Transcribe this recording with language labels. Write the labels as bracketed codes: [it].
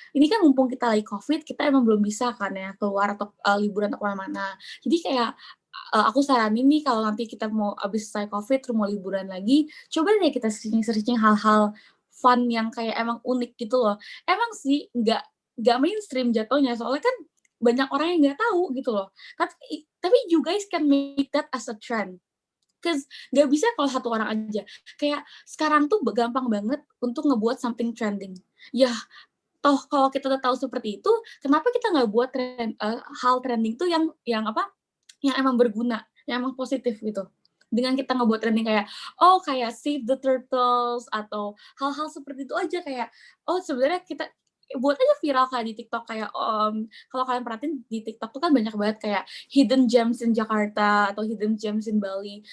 [id] Ini kan mumpung kita lagi COVID, kita emang belum bisa kan ya keluar atau liburan atau kemana-mana. Jadi kayak aku saranin nih kalau nanti kita mau abis selesai COVID, terus mau liburan lagi, coba deh kita searching hal-hal fun yang kayak emang unik gitu loh. Emang sih nggak mainstream jatuhnya, soalnya kan banyak orang yang nggak tahu gitu loh. Tapi [en] you guys can make that as a trend. Cause [id] nggak bisa kalau satu orang aja. Kayak sekarang tuh gampang banget untuk ngebuat [en] something trending. [id] Ya, toh kalau kita udah tahu seperti itu, kenapa kita nggak buat hal trending tuh yang apa? Yang emang berguna, yang emang positif gitu. Dengan kita ngebuat trending kayak, oh kayak [en] save the turtles, [id] atau hal-hal seperti itu aja kayak, oh sebenarnya kita buat aja viral kayak di TikTok kayak kalau kalian perhatiin di TikTok tuh kan banyak banget kayak [en] hidden gems in Jakarta [id] atau [en] hidden gems in Bali.